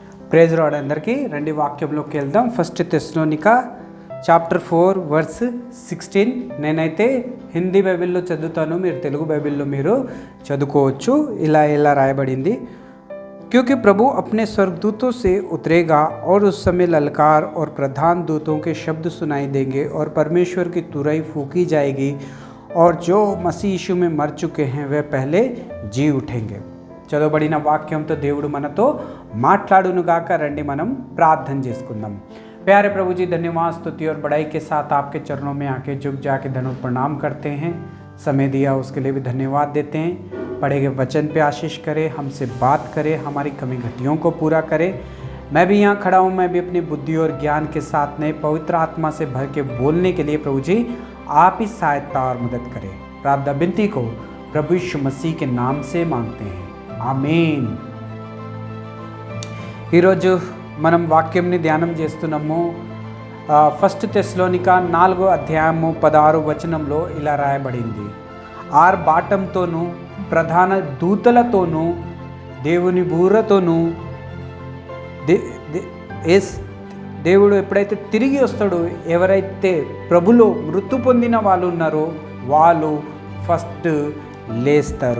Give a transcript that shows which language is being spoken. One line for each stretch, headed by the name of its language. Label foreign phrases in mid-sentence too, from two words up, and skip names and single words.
English: praise Lord
Telugu: అందరికీ. రండి వాక్యంలోకి వెళ్దాం. ఫస్ట్ తెస్సలోనికా
English: chapter 4 verse 16.
Telugu: నేనైతే హిందీ బైబిల్లో చదువుతాను, మీరు తెలుగు బైబిల్లో మీరు చదువుకోవచ్చు. ఇలా రాయబడింది.
Hindi: क्योंकि प्रभु अपने स्वर्गदूतों से उतरेगा और उस समय ललकार और प्रधान दूतों के शब्द सुनाई देंगे और परमेश्वर की तुरही फूकी जाएगी और जो मसीह यीशु में मर चुके हैं वे पहले जी उठेंगे.
Telugu: చదవబడిన వాక్యంతో దేవుడు మనతో మాట్లాడునుగాక. రండి మనం ప్రార్థన చేసుకుందాం.
Hindi: प्यारे प्रभु जी, धन्यवाद स्तुति और बड़ाई के साथ आपके चरणों में आके झुक जाके धन्यवाद प्रणाम करते हैं. समय दिया उसके लिए भी धन्यवाद देते हैं. पढ़े गए वचन पे आशीष करे, हमसे बात करे, हमारी कमी घटियों को पूरा करे. मैं भी यहाँ खड़ा हूँ, मैं भी अपनी बुद्धि और ज्ञान के साथ नए पवित्र आत्मा से भर के बोलने के लिए प्रभु जी आप ही सहायता और मदद करें. प्रार्थना विनती को प्रभु यीशु मसीह के नाम से मांगते हैं,
Telugu: ఆమేన్. ఈరోజు మనం వాక్యంని ధ్యానం చేస్తున్నాము. ఫస్ట్ తెస్సలోనికా 4వ అధ్యాయము 16వ వచనంలో ఇలా రాయబడింది. బాటంతోనూ ప్రధాన దూతలతోనూ దేవుని బూరతోనూ దేవుడు ఎప్పుడైతే తిరిగి వస్తాడో, ఎవరైతే ప్రభులో మృत्यु పొందిన వాళ్ళు ఉన్నారో వాళ్ళు ఫస్ట్ లేస్తారు.